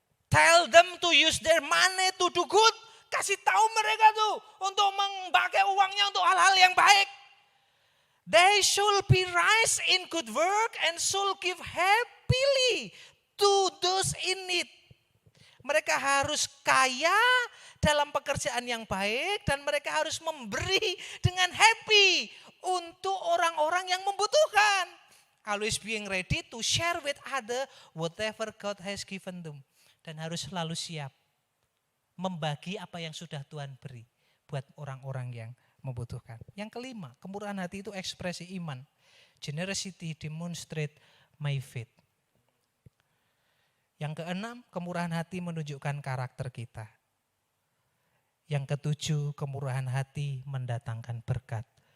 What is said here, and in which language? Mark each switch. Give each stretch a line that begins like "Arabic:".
English: Tell them to use their money to do good.
Indonesian: Kasih tahu mereka tuh untuk memakai uangnya untuk hal-hal yang baik.
English: They should be rich in good work and should give happily to those in need.
Indonesian: Mereka harus kaya dalam pekerjaan yang baik dan mereka harus memberi dengan happy untuk orang-orang yang membutuhkan.
English: Always being ready to share with other whatever God has given them.
Indonesian: Dan harus selalu siap membagi apa yang sudah Tuhan beri buat orang-orang yang membutuhkan. Yang kelima, kemurahan hati itu ekspresi iman.
English: Generosity demonstrate my faith.
Indonesian: Yang keenam, kemurahan hati menunjukkan karakter kita. Yang ketujuh, kemurahan hati mendatangkan berkat.